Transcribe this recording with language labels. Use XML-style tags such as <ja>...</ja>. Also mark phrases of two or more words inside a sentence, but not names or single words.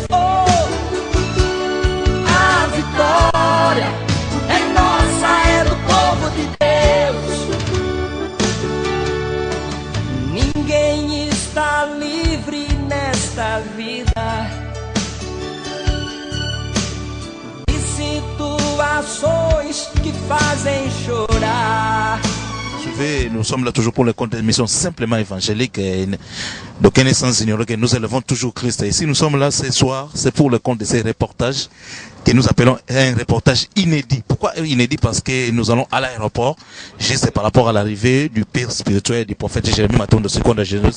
<pt>Oh, a vitória é nossa, é do povo de Deus. Ninguém está livre nesta vida de situações que fazem chorar.</pt> <fr>Nous sommes là toujours pour le compte d'émission simplement évangélique. Donc, sans ignorer que nous élevons toujours Christ. Et si nous sommes là ce soir, c'est pour le compte de ces reportages que nous appelons un reportage inédit. Pourquoi inédit? Parce que nous allons à l'aéroport, juste par rapport à l'arrivée du père spirituel du prophète Jérémie Maton de Seconde à Jésus.</fr>